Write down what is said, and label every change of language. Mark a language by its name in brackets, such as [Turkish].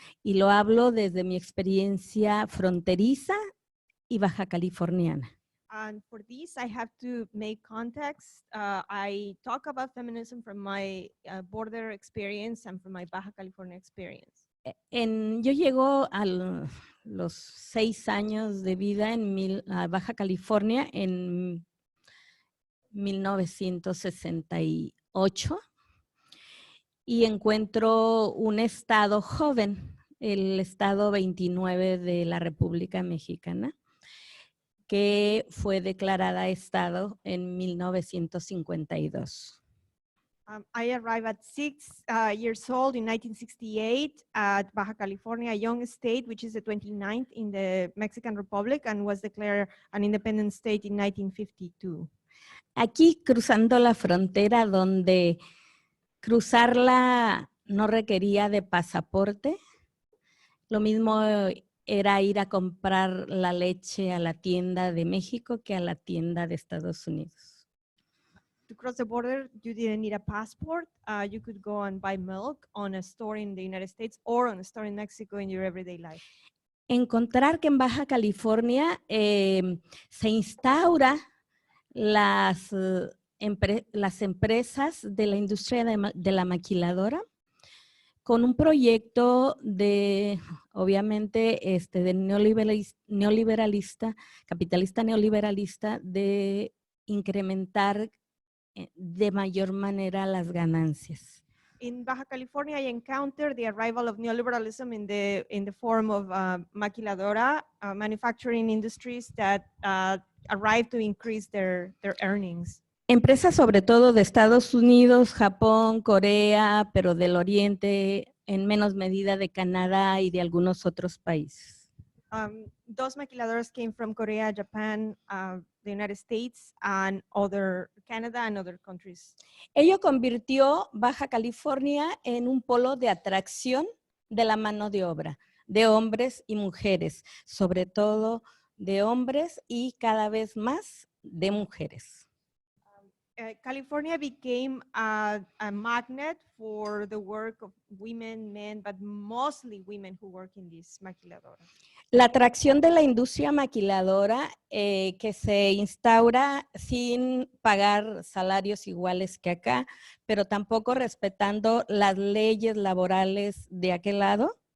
[Spanish] Y lo hablo desde mi experiencia fronteriza y baja californiana. [English] And for this, I have to make context. I talk about feminism from my border experience and from my Baja California experience. [Spanish] Yo llego a los 6 años de vida en Baja California en 1968 y encuentro un estado joven, el estado 29 de la República Mexicana, que fue declarada estado en 1952. [English] I arrived at 6 years old in 1968 at Baja California, a young state, which is the 29th in the Mexican Republic and was declared an independent state in 1952. [Spanish] Aquí cruzando la frontera, donde cruzarla no requería de pasaporte, lo mismo era ir a comprar la leche a la tienda de México que a la tienda de Estados Unidos. [English] To cross the border, you didn't need a passport. You could go and buy milk on a store in the United States or on a store in Mexico in your everyday life. [Spanish] Encontrar que en Baja California se instaura las empresas de la industria de la maquiladora con un proyecto de, obviamente, de neoliberalista, capitalista neoliberalista, de incrementar de mayor manera las ganancias. [English] In Baja California, I encountered the arrival of neoliberalism in the form of maquiladora, manufacturing industries that arrived to increase their earnings. [Spanish] Empresas sobre todo de Estados Unidos, Japón, Corea, pero del Oriente, en menos medida de Canadá y de algunos otros países. [English] Those maquiladoras came from Korea, Japan, the United States, and Canada and other countries. [Spanish] Ello convirtió Baja California en un polo de atracción de la mano de obra, de hombres y mujeres, sobre todo de hombres y cada vez más de mujeres. [English] California became a magnet for the work of women, men, but mostly women who work in these maquiladoras. [Spanish] La atracción de la industria maquiladora que se instaura sin pagar salarios iguales que acá, pero tampoco respetando las leyes laborales de aquel lado.